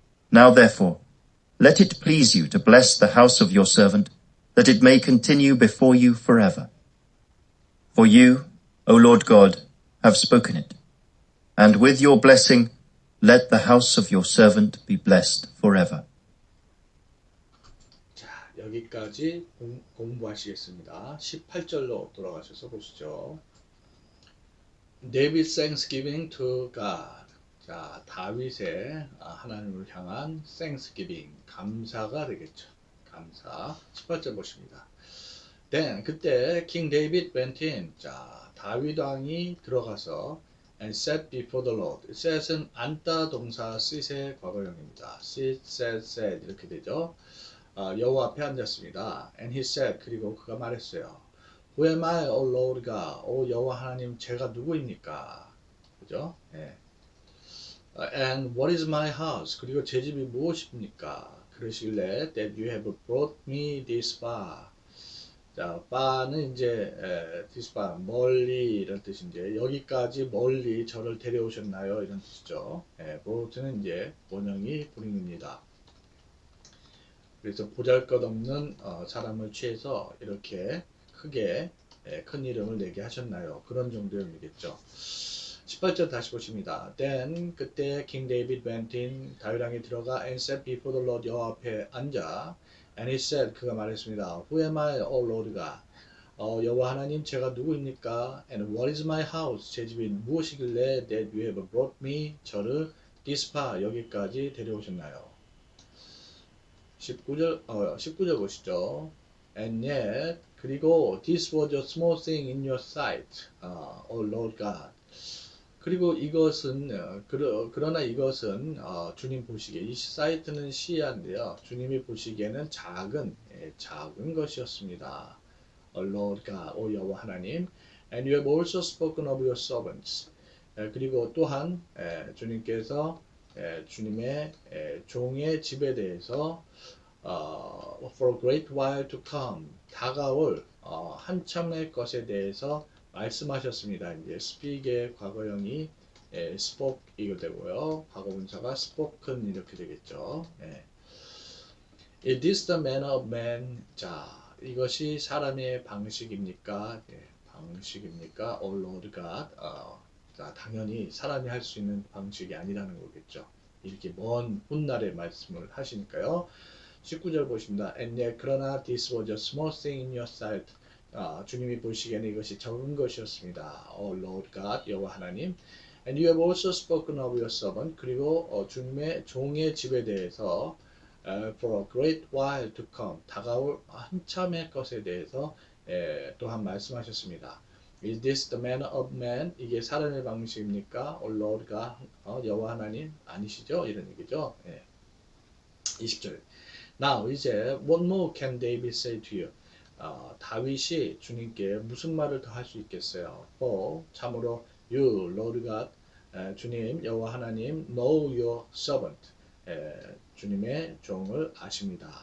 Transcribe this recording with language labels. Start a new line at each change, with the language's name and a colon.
English: Now therefore, let it please you to bless the house of your servant, that it may continue before you forever. For you, O Lord God, have spoken it, and with your blessing, let the house of your servant be blessed forever.
Korean: 자, 여기까지 공부하시겠습니다. 18절로 돌아가셔서 보시죠.
English: David Thanksgiving to God.
Korean: 자, 다윗의 하나님을 향한 Thanksgiving, 감사가 되겠죠. 감사. 18절 보십니다.
English: Then,
Korean: 그때
English: King David went in.
Korean: 자, 다윗 왕이 들어가서
English: and sat before the Lord.
Korean: sat은 앉다 동사 sit의 과거형입니다. sit, sat, sat 이렇게 되죠. 여호와 앞에 앉았습니다.
English: And he said,
Korean: 그리고 그가 말했어요.
English: Who am I, O Lord God?
Korean: 오 여호와 하나님, 제가 누구입니까? 그죠? 예.
English: And what is my house?
Korean: 그리고 제 집이 무엇입니까? 그러시길래
English: that you have brought me this far.
Korean: 자, far는 이제 this far, 멀리 이런 뜻인데 여기까지 멀리 저를 데려오셨나요? 이런 뜻이죠. brought는 이제 원형이 bring입니다. 그래서 보잘것없는 사람을 취해서 이렇게 크게 큰 이름을 내게 하셨나요? 그런 정도의 의미겠죠. 18절 다시 보십니다.
English: Then
Korean: 그때
English: King David went in,
Korean: 다윗 왕이 들어가
English: and sat before the Lord,
Korean: 여호와 앞에 앉아.
English: And he said,
Korean: 그가 말했습니다.
English: Who am I, O Lord God?
Korean: 여호와 하나님, 제가 누구입니까?
English: And what is my house?
Korean: 제 집이 무엇이길래
English: that you have brought me,
Korean: 저를
English: this far,
Korean: 여기까지 데려오셨나요? 19절 보시죠.
English: And yet,
Korean: 그리고
English: this was a small thing in your sight, O Lord God.
Korean: 그리고 이것은 그러나 이것은 주님 보시기에 이 사이트는 시야인데요. 주님이 보시기에는 작은 것이었습니다.
English: O Lord God,
Korean: 오 여호와 하나님.
English: And you have also spoken of your servants.
Korean: 그리고 또한 주님께서 주님의 종의 집에 대해서
English: for a great while to come,
Korean: 다가올 한참의 것에 대해서 말씀하셨습니다. 이제 speak의 과거형이 spoke 이거 되고요. 과거분사가
English: spoken
Korean: 이렇게 되겠죠.
English: It is the manner of man. 자,
Korean: 이것이 사람의 방식입니까? 예, 방식입니까? O Lord God. 자, 당연히 사람이 할 수 있는 방식이 아니라는 거겠죠. 이렇게 먼 훗날의 말씀을 하시니까요. 19절 보십니다.
English: And yet,
Korean: 그러나
English: this was a small thing in your sight.
Korean: 주님이 보시기에는 이것이 적은 것이었습니다.
English: O Lord God,
Korean: 여호와 하나님.
English: And you have also spoken of your servant.
Korean: 그리고 주님의 종의 집에 대해서
English: for a great while to come.
Korean: 다가올 한참의 것에 대해서 또한 말씀하셨습니다.
English: Is this the manner of man?
Korean: 이게 사람의 방식입니까?
English: O Lord God,
Korean: 여호와 하나님 아니시죠? 이런 얘기죠. 20절.
English: Now
Korean: 이제
English: what more can David say to you?
Korean: 다윗이 주님께 무슨 말을 더 할 수 있겠어요?
English: For
Korean: 참으로
English: you Lord God
Korean: 주님 여호와 하나님
English: know your servant
Korean: 주님의 종을 아십니다.